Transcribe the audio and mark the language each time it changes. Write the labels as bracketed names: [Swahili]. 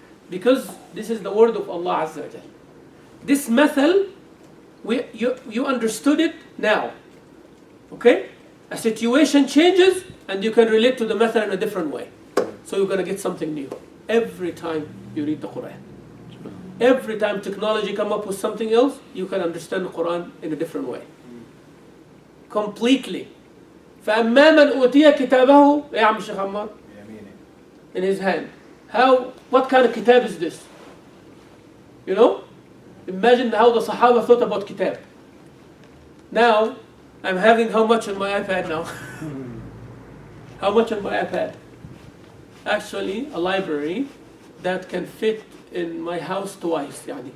[English] Because this is the word of Allah Azza wa Jal. This method, you understood it now. Okay? A situation changes and you can relate to the method in a different way. So you're going to get something new. Every time you read the Qur'an. Every time technology come up with something else, you can understand the Qur'an in a different way. Completely. [Arabic] فَأَمَّا مَنْ أُوتِيَ كِتَابَهُ يا عم الشيخ عمار [English] in his hand. What kind of kitab is this? Imagine how the Sahaba thought about kitab. Now, I'm having how much on my iPad now? How much on my iPad? Actually, a library that can fit in my house twice.